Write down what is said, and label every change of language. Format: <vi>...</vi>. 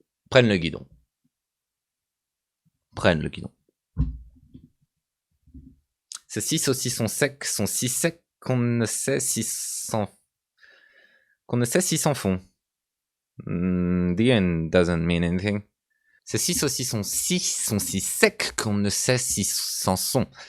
<fr>Prennent le guidon. Prennent le guidon. Ces 6 saucissons secs sont si secs qu'on ne sait s'ils s'en font.</fr> <en>The end doesn't mean anything.</en> <fr>Ces 6 saucissons sont si secs qu'on ne sait s'ils s'en sont.</fr>